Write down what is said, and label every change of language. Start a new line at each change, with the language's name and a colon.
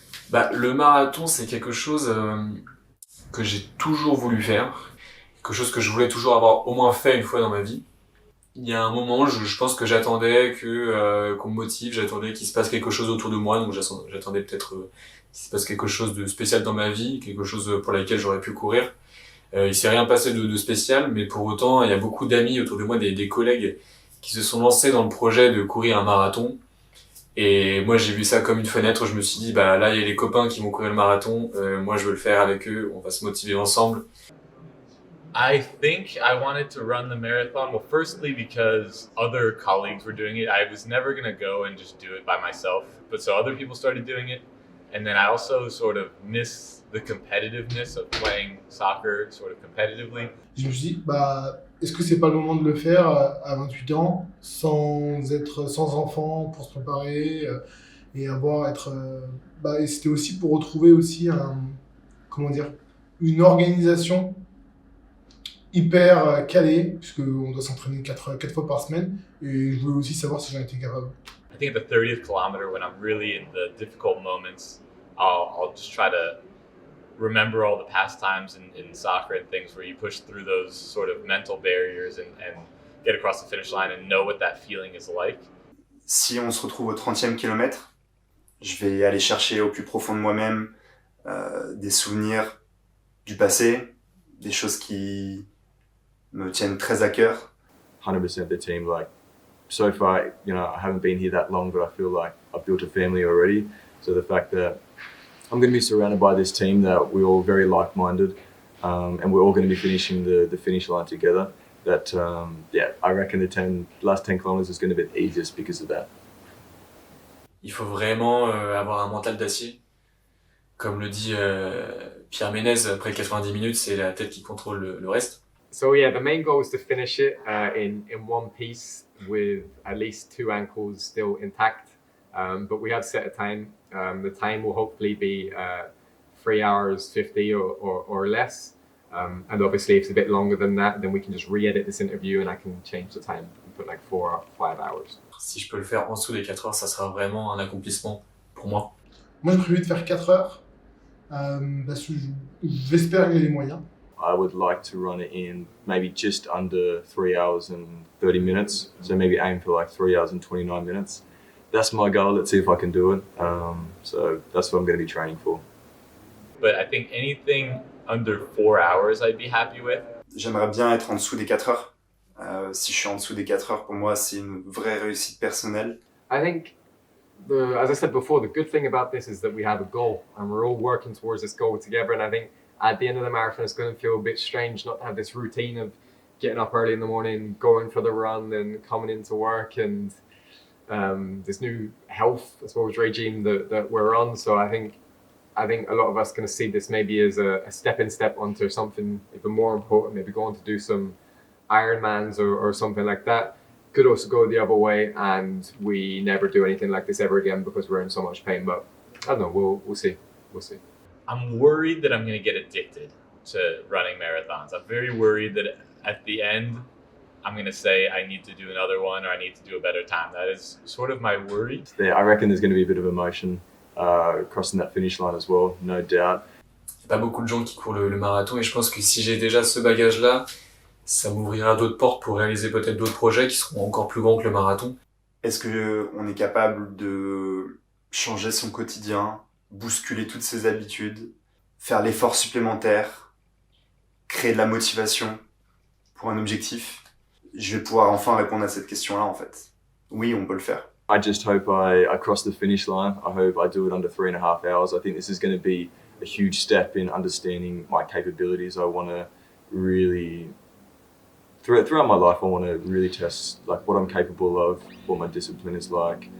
French: Bah, le marathon, c'est quelque chose que j'ai toujours voulu faire, quelque chose que je voulais toujours avoir au moins fait une fois dans ma vie. Il y a un moment, je pense que j'attendais qu'on me motive, j'attendais qu'il se passe quelque chose autour de moi, donc j'attendais peut-être qu'il se passe quelque chose de spécial dans ma vie, quelque chose pour laquelle j'aurais pu courir. Il s'est rien passé de spécial, mais pour autant, il y a beaucoup d'amis autour de moi, des collègues qui se sont lancés dans le projet de courir un marathon. Et moi, j'ai vu ça comme une fenêtre. Je me suis dit, bah là, il y a les copains qui vont courir le marathon. Moi, je veux le faire avec eux. On va se motiver ensemble.
English: I think I wanted to run the marathon. Well, firstly, because other colleagues were doing it. I was never going to go and just do it by myself. But so other people started doing it. And then I also sort of miss the competitiveness of playing soccer sort of competitively.
French: Je me suis dit, bah, est-ce que c'est pas le moment de le faire à 28 ans, sans enfant, pour se préparer et et c'était aussi pour retrouver aussi une organisation hyper calée, puisqu'on doit s'entraîner 4 fois par semaine, et je voulais aussi savoir si j'en étais capable.
English: I think at the 30th kilometer, when I'm really in the difficult moments, I'll just try to remember all the past times in soccer and things where you push through those sort of mental barriers and get across the finish line and know what that feeling is like.
French: Si on se retrouve au 30e kilomètre, je vais aller chercher au plus profond de moi-même des souvenirs du passé, des choses qui me tiennent très à cœur.
English: 100% the team, like, so far, you know, I haven't been here that long, but I feel like I've built a family already. So the fact that I'm going to be surrounded by this team that we're all very like-minded, and we're all going to be finishing the finish line together. That, I reckon the last 10 kilometers is going to be the easiest because of that.
French: Il faut vraiment avoir un mental d'acier. Comme le dit Pierre Ménez, après 90 minutes, c'est la tête qui contrôle le reste.
English: So yeah, the main goal is to finish it in one piece with at least 2 ankles still intact. But we have set a time. The time will hopefully be 3 hours 50 or less. And obviously, if it's a bit longer than that, then we can just re-edit this interview and I can change the time and put like 4 or 5 hours.
French: Si je peux le faire en dessous des 4 heures, ça sera vraiment un accomplissement pour moi. Moi, j'ai prévu de faire 4 heures, parce que j'espère que j'ai les moyens.
English: I would like to run it in maybe just under 3 hours and 30 minutes. So maybe aim for like 3 hours and 29 minutes. That's my goal. Let's see if I can do it. So that's what I'm going to be training for. But I think anything under 4 hours I'd be happy with.
French: J'aimerais bien être en dessous des 4 heures. Si je suis en dessous des 4 heures, pour moi, c'est une vraie réussite personnelle.
English: I think, as I said before, the good thing about this is that we have a goal and we're all working towards this goal together. And I think at the end of the marathon, it's going to feel a bit strange not to have this routine of getting up early in the morning, going for the run, and coming into work, and this new health, I suppose, regime that we're on. So I think a lot of us going to see this maybe as a stepping step onto something even more important, maybe going to do some Ironmans or something like that. Could also go the other way and we never do anything like this ever again because we're in so much pain. But I don't know, we'll see. I'm worried that I'm going to get addicted to running marathons. I'm very worried that at the end, I'm going to say I need to do another one or I need to do a better time. That is sort of my worry. I reckon there's going to be a bit of emotion crossing that finish line as well, no doubt.
French: Il n'y a pas beaucoup de gens qui courent le marathon et je pense que si j'ai déjà ce bagage-là, ça m'ouvrira d'autres portes pour réaliser peut-être d'autres projets qui seront encore plus grands que le marathon. Est-ce qu'on est capable de changer son quotidien bousculer toutes ses habitudes, faire l'effort supplémentaire, créer de la motivation pour un objectif, je vais pouvoir enfin répondre à cette question-là en fait. Oui, on peut le faire.
English: I just hope I cross the finish line. I hope I do it under 3.5 hours. I think this is going to be a huge step in understanding my capabilities. I want to really, throughout my life, I want to really test like what I'm capable of, what my discipline is like.